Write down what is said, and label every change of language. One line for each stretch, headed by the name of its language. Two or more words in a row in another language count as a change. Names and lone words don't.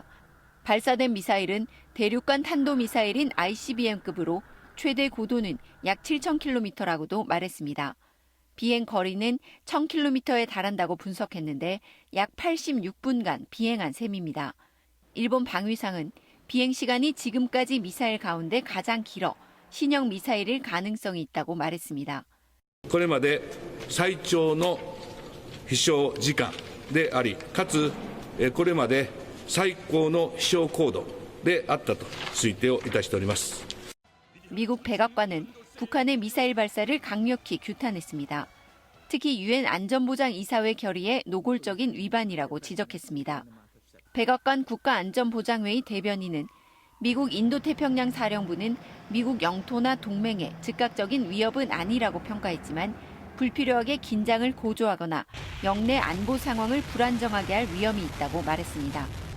Korean: 발사된 미사일은 대륙간 탄도미사일인 ICBM급으로 최대 고도는 약 7,000km라고도 말했습니다. 비행 거리는 1,000km에 달한다고 분석했는데 약 86분간 비행한 셈입니다. 일본 방위상은 비행 시간이 지금까지 미사일 가운데 가장 길어 신형 미사일일 가능성이 있다고 말했습니다.
Japanese: これまで最長の飛翔時間であり、かつこれまで最高の飛翔高度であったと推定をいたしております。
Korean: 미국 백악관은 북한의 미사일 발사를 강력히 규탄했습니다. 특히 유엔 안전보장이사회 결의의 노골적인 위반이라고 지적했습니다. 백악관 국가안전보장회의 대변인은 미국 인도태평양 사령부는 미국 영토나 동맹에 즉각적인 위협은 아니라고 평가했지만 불필요하게 긴장을 고조하거나 영내 안보 상황을 불안정하게 할 위험이 있다고 말했습니다.